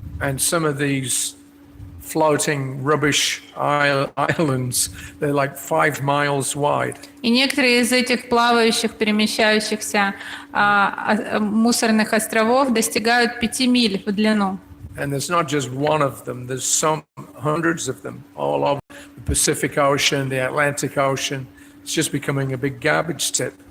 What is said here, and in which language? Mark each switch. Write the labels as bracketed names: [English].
[English] And some of these floating rubbish islands, they're like 5 miles wide. [Russian] И некоторые из этих плавающих, перемещающихся мусорных островов достигают 5 миль в длину. [English] And there's not just one of them, there's some hundreds of them all over the Pacific Ocean, the Atlantic Ocean. It's just becoming a big garbage tip.